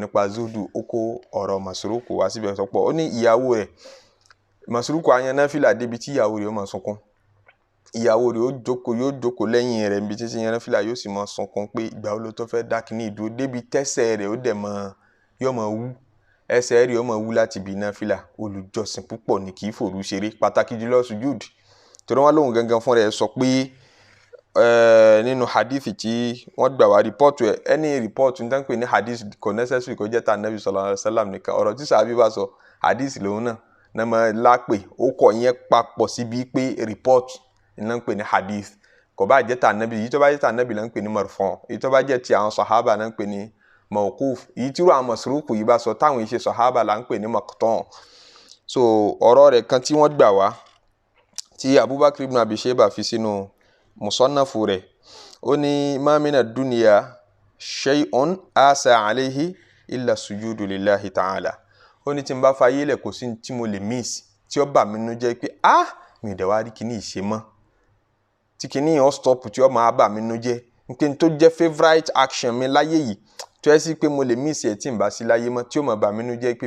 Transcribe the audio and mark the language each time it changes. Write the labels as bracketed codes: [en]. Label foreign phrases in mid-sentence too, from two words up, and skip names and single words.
[yo] nípa zuhdu ó kó ọ̀rọ̀ Masruku wá síbẹ̀ sọ́pọ̀ ó ní ìyàwó rẹ̀ Masruku ayan náfìlà débi tí ìyàwó rẹ̀ ó máa sunkún ìyàwó rẹ̀ yóò jókòó lẹ́yìn rẹ̀ níbi títí yan náfìlà yóò sì máa sunkún pé ìgbà wo ló tó fẹ́ dá kíní ìdúró débi tẹ́sẹ̀ rẹ̀ ó dẹ̀ yóò máa wú ẹsẹ̀ rẹ̀ ó máa wú láti bí náfìlà olùjọsìn púpọ̀ ní kì í fòru ṣeré pàtàkì jùlọ sujud torí wọn lóhùn gangan fún rẹ̀ sọ pé nínú hadithi tí wọ́n gbà wá rìpọ́ọ̀tù ẹni rìpọ́ọ̀tù ní tánpẹ̀ ní hadith kò necessary kò jẹ́ ta nabi [ar] صلى الله عليه وسلم [yo] nìkan ọ̀rọ̀ tí sàbí bá sọ hadith lòun náà náà máa lápè ó kọ̀ yẹn papọ̀ síbi pé rìpọ́ọ̀tù iná ń pè ní hadith kò bá jẹ́ ta nabi èyí tó bá jẹ́ ta nabi là ń pè ní marfu' èyí tó bá jẹ́ ti àwọn sahaba là ń pè ní mawquf èyí tí àwọn Masruku yìí bá sọ táwọn ìṣe sahaba là ń pè ní maqtu'. So ọ̀rọ̀ rẹ̀ kan tí wọ́n gbà wá tí Abubakar ibn Abi Shayba fi sínú Musannafu rẹ̀ ó ní [ar] ما من الدنيا شيء آسى عليه إلا السجود لله تعالى [yo] ó ní tí n bá fayé lẹ̀ kò sí tí mo lè miss tí ó bà mí nínú jẹ́ pé mi dẹ̀ wá rí kíní ìṣe mọ́ tí kíní yẹn ó stop tí ó máa bà mí nínú jẹ́ n tó jẹ́ [en] favourite action [yo] mi láyé yìí tó yẹ sí pé mo lè miss ẹ̀ tí n bá sí láyé mọ́ tí ó máa bà mí nínú jẹ́ pé